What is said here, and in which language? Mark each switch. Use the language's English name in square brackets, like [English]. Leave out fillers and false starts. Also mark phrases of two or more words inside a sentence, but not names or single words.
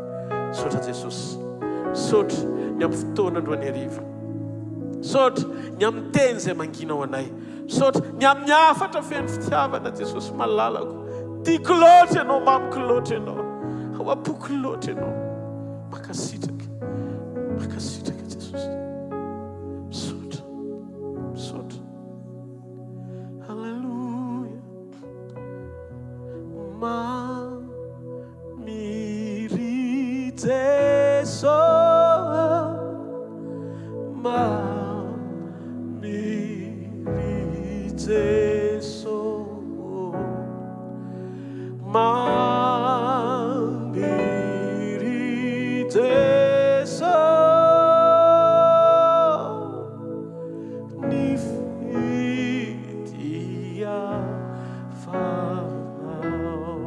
[Malagasy] Sotra Jesosy, sotra ny amin'ny fotoana androany hariva, sotra ny amin'ny teny izay manginao anay, sotra ny amin'ny hafatra feno fitiavana Jesosy malalako. Tiako loatra ianao, mamiko loatra ianao, ao ampoko loatra ianao. Makasitraka Jesosy. Sotra, sotra. Halleluja. Mamiri Jesu, mamiri Jesu. Mamiri Jesu ni fitia farao.